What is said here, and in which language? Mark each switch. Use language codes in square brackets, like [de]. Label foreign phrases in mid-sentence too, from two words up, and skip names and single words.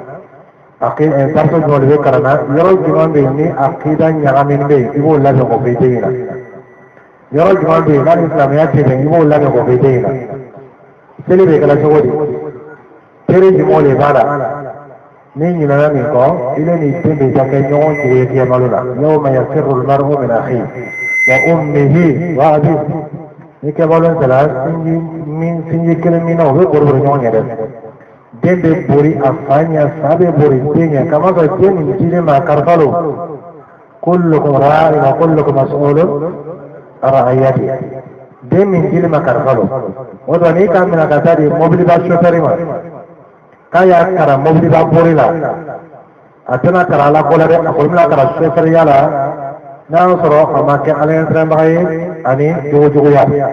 [bm] darso jumɛn de bɛ kalan na yɔrɔ jumɛn bɛ yen ni akida ɲagaminen bɛ yen i b'o labɛn k'o fɔ i den ɲɛna yɔrɔ jumɛn bɛ yen n'a ni silamɛya tɛ bɛn i b'o labɛn k'o fɔ i den ɲɛna seli bɛ kɛla cogo di tere jumɛn de b'a la ni ɲinana nin kɔ i ni nin den bɛ ka kɛ ɲɔgɔn cogo ye kiyamalo la [ar] يوم يفر المرء من أخيه وأمه وأبيه [bm] ni kɛbalo sera sinji kelen min na o bɛ bori ɲɔgɔn ɲɛ dɛ den bɛ bori a fa ɲɛ fa bɛ bori den ɲɛ kama sɔrɔ den nin dilen ma karifalo [ar] كلكم راع وكلكم مسؤول عن رعيته [bm] den min dilen ma karifalo o don n'i ka minɛ ka taa di mobiliba chauffeur ma k'a y'a kara mobiliba bori la a tɛna kara ala ko la dɛ a kɔni bɛna kara chauffeuriya la n'a y'a sɔrɔ a ma kɛ ala ɲɛsiranbaga ye ani jogojuguya